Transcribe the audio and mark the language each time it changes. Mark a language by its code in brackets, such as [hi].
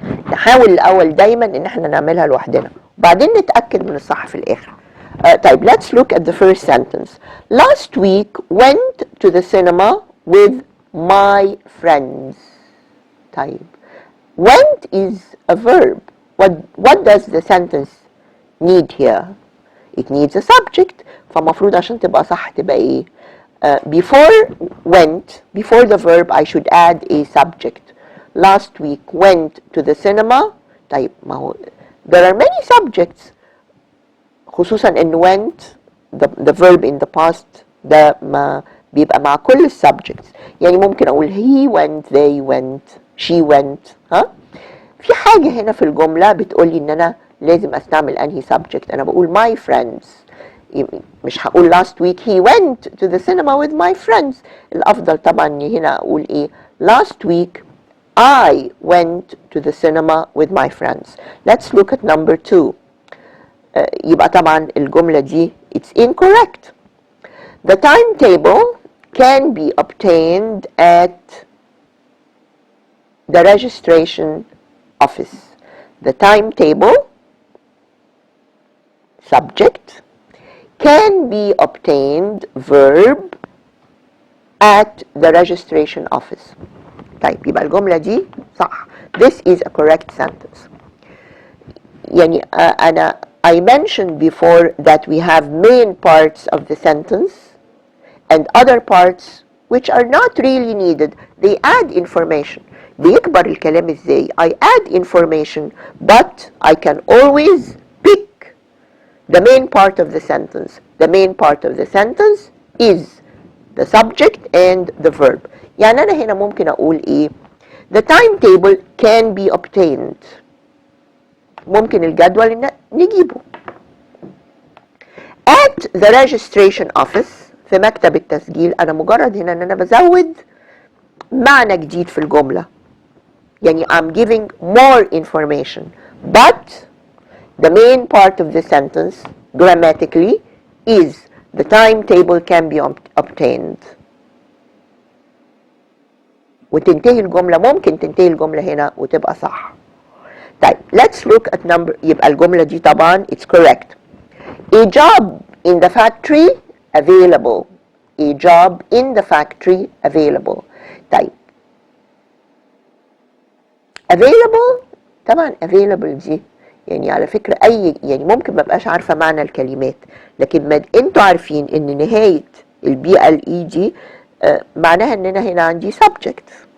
[ar] نحاول الأول دايما إن احنا نعملها لوحدنا وبعدين نتأكد من الصح في الآخر. طيب [en] let's look at the first sentence. Last week went to the cinema with my friends. [ar] طيب [en] went is a verb. What does the sentence need here? It needs a subject. [ar] فمفروض عشان تبقى صح تبقى ايه؟ [en] Before went, before the verb I should add a subject. Last week went to the cinema. [ar] طيب ما هو [en] there are many subjects، [ar] خصوصا ان [en] went the verb in the past [ar] ده ما بيبقى مع كل [en] subjects. [ar] يعني ممكن اقول [en] he went, they went, she went. [ar] ها؟ في حاجة هنا في الجملة بتقولي ان انا لازم استعمل انهي subject. انا بقول [en] my friends، [ar] مش هقول [en] last week he went to the cinema with my friends. [ar] الافضل طبعا هنا اقول ايه؟ [en] last week I went to the cinema with my friends. Let's look at number 2. [ar] يبقى طبعا الجملة دي [en] it's incorrect. The timetable can be obtained at the registration office. The timetable subject can be obtained verb at the registration office. [ar] طيب يبقى الجملة دي صح. [en] This is a correct sentence. [ar] يعني [en] I mentioned before that we have main parts of the sentence and other parts which are not really needed. They add information. [ar] بيكبر الكلام ازاي؟ [en] I add information but I can always pick the main part of the sentence. The main part of the sentence is the subject and the verb. [ar] يعني أنا هنا ممكن أقول إيه؟ [en] The timetable can be obtained. [ar] ممكن الجدول نجيبه. At the registration office، في مكتب التسجيل، أنا مجرد هنا إن أنا بزود معنى جديد في الجملة. يعني [en] I'm giving more information. But the main part of the sentence grammatically is the timetable can be obtained. [ar] وتنتهي الجملة، ممكن تنتهي الجملة هنا وتبقى صح. طيب [en] let's look at number. [ar] يبقى الجملة دي طبعا [en] it's correct. A job in the factory available. A job in the factory available. [ar] طيب available طبعا available دي يعني على فكرة يعني ممكن ما بقاش عارفة معنى الكلمات، لكن ما انتوا عارفين ان نهاية البي ال اي دي معناها ان انا هنا عندي subject.